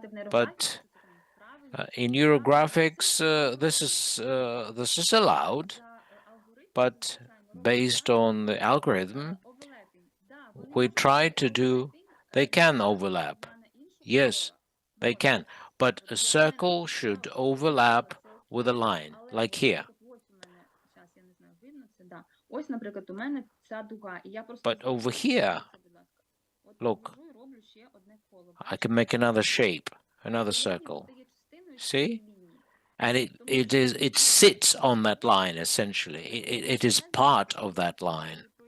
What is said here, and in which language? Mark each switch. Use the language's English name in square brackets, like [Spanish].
[English] But in neurographics, this is allowed, but based on the algorithm, we try to do. They can overlap. Yes, they can, but a circle should overlap with a line, like here. [Ukrainian] Зараз я не знаю, видно це, да. Ось, наприклад, у мене ця дуга, і я просто [English] But over here, [Ukrainian] будь ласка. От [English] look, [Ukrainian] беру і роблю ще одне коло. [English] I can make another shape, another circle. See? And it sits on that line, essentially. It is part of that line.